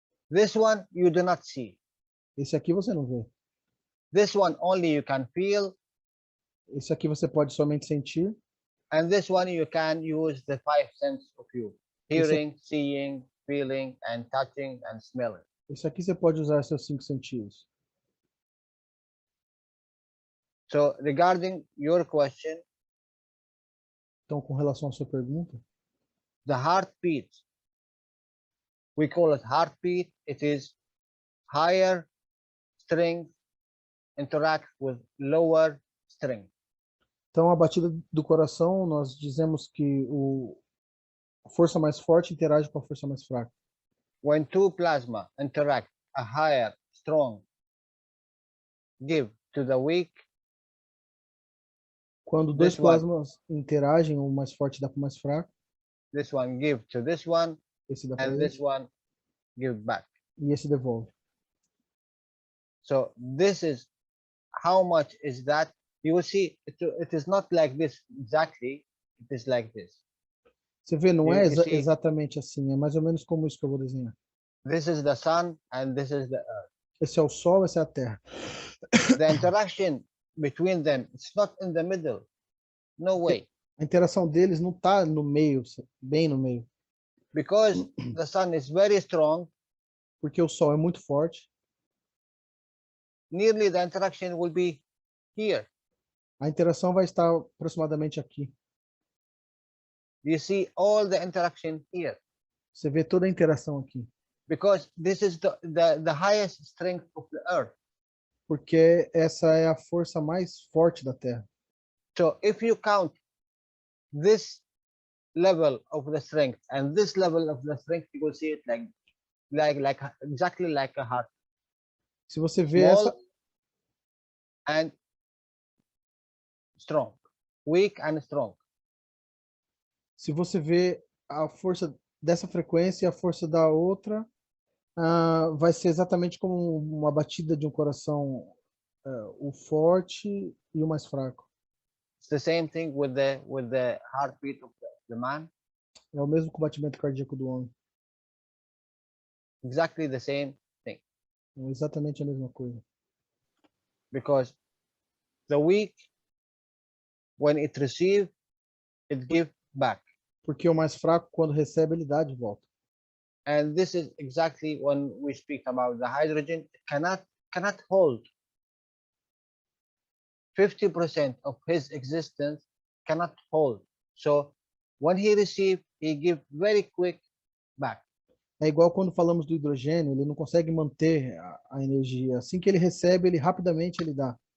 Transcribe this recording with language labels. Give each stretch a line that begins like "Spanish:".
English: This one you do not see.
Portuguese: Esse aqui você não vê.
English: This one only you can feel.
Portuguese: Esse aqui você pode somente sentir.
English: And this one you can use the 5 senses of you. Hearing, seeing, feeling, and touching, and smelling.
Portuguese: Esse aqui você pode usar seus 5 sentidos.
English: So, regarding your question,
Portuguese: então, com relação à sua pergunta,
English: the heartbeat, we call it heartbeat. It is higher strength interact with lower strength.
Portuguese: Então, a batida do coração, nós dizemos que a força mais forte interage com a força mais fraca.
English: When 2 plasma interact, a higher, strong give to the weak.
Portuguese: Quando 2 plasmas interagem, o mais forte dá para o mais fraco.
English: This one give to this one,
Portuguese: esse dá
English: and this one give back.
Portuguese: E esse devolve.
English: So this is how much is that? You will see it is not like this exactly. It is like this.
Portuguese: Você vê, não é exatamente assim, é mais ou menos como isso que eu vou desenhar.
English: This is the sun and this is the earth.
Portuguese: Esse é o sol, essa é a terra.
English: The interaction between them, it's not in the middle. No way.
Portuguese: A interação deles não está no meio, bem no meio.
English: Because the sun is very strong.
Portuguese: Porque o sol é muito forte.
English: Nearly the interaction will be here.
Portuguese: A interação vai estar aproximadamente aqui.
English: You see all the interaction here.
Portuguese: Você vê toda a interação aqui.
English: Because this is the highest strength of the earth.
Portuguese: Porque essa é a força mais forte da Terra.
English: So if you count this level of the strength and this level of the strength, you will see it like exactly like a heart.
Portuguese: Se você vê
English: Small
Portuguese: essa
English: and strong, weak and strong.
Portuguese: Se você vê a força dessa frequência e a força da outra, vai ser exatamente como uma batida de um coração, o forte e o mais fraco.
English: It's the same thing with the heartbeat of the man.
Portuguese: É o mesmo com o batimento cardíaco do homem.
English: Exactly the same thing.
Portuguese: É exatamente a mesma coisa.
English: Because the weak, when it receives, it gives back.
Portuguese: Porque o mais fraco, quando recebe, ele dá de volta.
English: And this is exactly when we speak about the hydrogen, it cannot hold 50% of his existence, cannot hold. So when he receive, he give very quick back.
Portuguese: É igual quando falamos do hidrogênio, ele não consegue manter a energia. Assim que ele recebe, ele rapidamente ele dá.